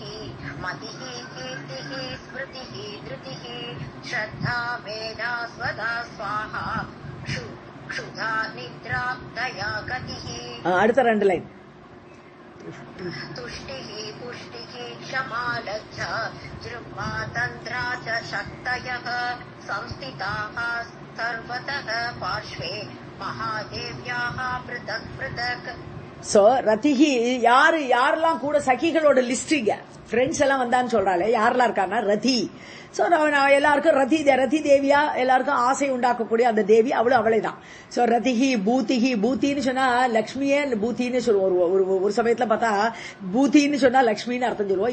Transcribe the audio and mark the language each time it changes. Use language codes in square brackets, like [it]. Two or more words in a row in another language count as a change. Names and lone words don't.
[sa] मतिः कीर्तिः स्मृतिः धृतिः श्रद्धा मेधा स्वधा स्वाहा क्षुधा निद्रा दया गतिः. [ta] அடுத்த ரெண்டு லைன். [sa] तुष्टिः पुष्टिः क्षमा लज्जा जृम्भा तन्द्रा च शक्तयः संस्थिताः सर्वतः पार्श्वे महादेव्याः पृथक् पृथक्. [ta] சோ ரதிஹி யாரெல்லாம் கூட சகிகளோட லிஸ்டிங்க ஃப்ரெண்ட்ஸ் எல்லாம் வந்தான்னு சொல்றாளே யாரெல்லாம் இருக்காங்கன்னா ரதி. சோ எல்லாருக்கும் ரதி தேவியா எல்லாருக்கும் ஆசை உண்டாக்கக்கூடிய அந்த தேவி அவளும் அவளே தான். [sa] சோ रतिः भूतिः. [ta] பூத்தின்னு சொன்னா லட்சுமியே பூத்தின்னு சொல்லுவோம். ஒரு சமயத்துல பார்த்தா பூத்தின்னு சொன்னா லட்சுமின்னு அர்த்தம் சொல்லுவோம்.